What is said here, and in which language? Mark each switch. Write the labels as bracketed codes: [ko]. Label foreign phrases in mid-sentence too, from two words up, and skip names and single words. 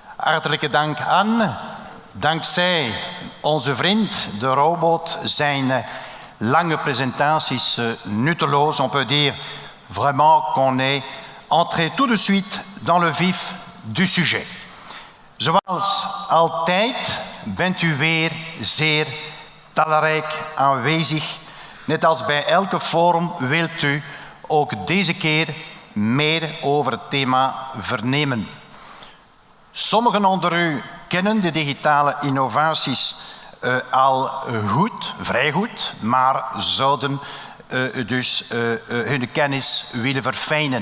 [nl] Hartelijke dank aan. Dankzij onze vriend, de robot, zijn lange presentaties nutteloos. [fr] On peut dire vraiment qu'on est entré tout de suite dans le vif du sujet. [nl] Zoals altijd bent u weer zeer talrijk aanwezig. Net als bij elke forum wilt u ook deze keer meer over het thema vernemen. Sommigen onder u kennen de digitale innovaties al goed, vrij goed, maar zouden dus hun kennis willen verfijnen.